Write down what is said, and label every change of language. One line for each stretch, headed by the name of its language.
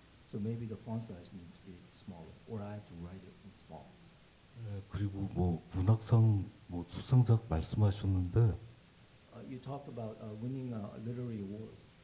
English: So maybe the font size needs to be smaller, or I have to write it in small."
Korean: 그리고 뭐 문학상 뭐 수상작 말씀하셨는데
English: You talked about winning a literary award.